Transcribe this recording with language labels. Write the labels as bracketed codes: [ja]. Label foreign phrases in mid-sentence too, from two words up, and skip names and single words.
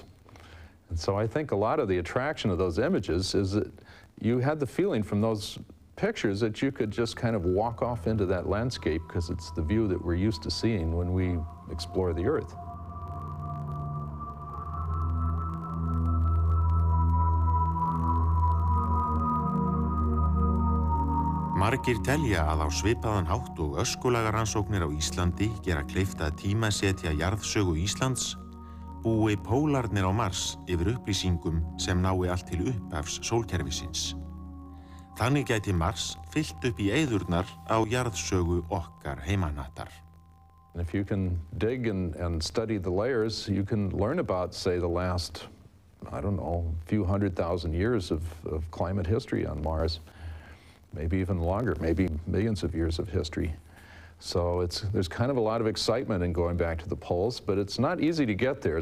[en] And so I think a lot of the attraction of those images is that you had the feeling from those pictures that you could just kind of walk off into that landscape because it's the view that we're used to seeing when we explore the Earth. [is] Margir telja að á svipaðan hátt og öskulagarannsóknir á Íslandi gera kleift að tímasetja jarðsögu Íslands, búi pólarnir á Mars yfir upplýsingum sem nái allt til upphafs sólkerfisins. Þannig gæti Mars fyllt upp í eyðurnar á jarðsögu okkar heimanattar. [en] If you can dig and study the layers, you can learn about, say, the last, I don't know, few 100,000 years of climate history on Mars. Maybe even longer, maybe millions of years of history. So there's kind of a lot of excitement in going back to the poles, but it's not easy to get there.